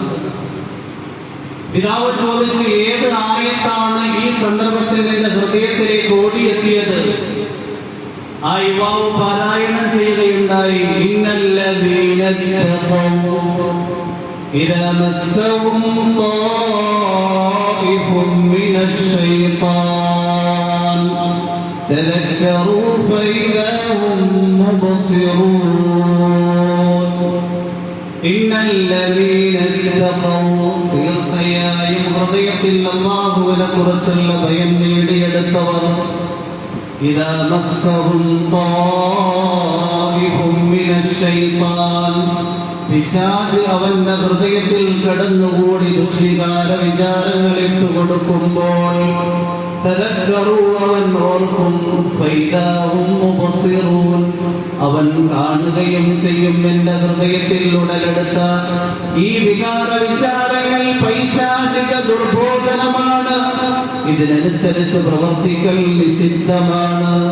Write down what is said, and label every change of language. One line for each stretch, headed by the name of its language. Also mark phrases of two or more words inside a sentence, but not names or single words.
Malayalam: പിതാവ് ചോദിച്ചു, ഏത് ആയത്താണ് ഈ സന്ദർഭത്തിൽ എന്റെ ഹൃദയത്തിലേക്ക് ഓടിയെത്തിയത്? ആ യുവാവ് പാരായണം ചെയ്യുകയുണ്ടായി.
Arabic: إن الذين اتقوا إذا مسهم طائف من الشيطان تذكروا فإذا هم مبصرون إن الذين اتقوا
Malayalam: തീർച്ചയായും ഹൃദയത്തിൽ അല്ലാഹുവിനെ കുറിച്ചുള്ള ഭയം നേടിയെടുത്തവർ
Arabic: إذا مسهم طائف من الشيطان
Malayalam: പിശാച് അവന്റെ ഹൃദയത്തിൽ കടന്നുകൂടി ദുഷ്വികാര വിചാരങ്ങൾ ഇട്ടുകൊടുക്കുമ്പോൾ അവൻ ഓർക്കും അവൻ കാണുകയും ചെയ്യും. എന്റെ ഹൃദയത്തിൽ ഉടലെടുത്ത ഈ വികാര വിചാരങ്ങൾ പൈശാചിക ദുർബോധനമാണ്, ഇതിനനുസരിച്ച് പ്രവർത്തിക്കൽ നിഷിദ്ധമാണ്.